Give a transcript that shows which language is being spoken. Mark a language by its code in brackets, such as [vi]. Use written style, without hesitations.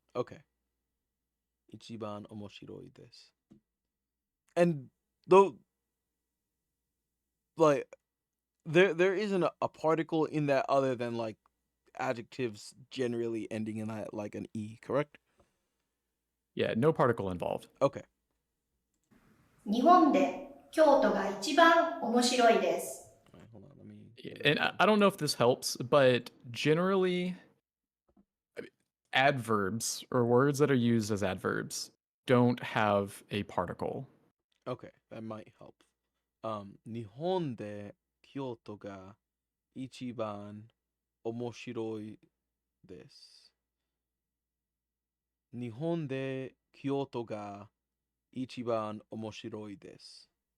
[ja] Okay. Ichiban omoshiroi desu. [en] And though, like, there isn't a particle in that other than like adjectives generally ending in like an e, correct? Yeah, no particle involved. Okay. [ja] 日本で京都が一番面白いです。 [en] All right, hold on. Let me. And I don't know if this helps, but generally, adverbs or words that are used as adverbs don't have a particle. Okay, that might help. [ja] 日本で京都が一番面白いです。日本で京都が一番面白いです。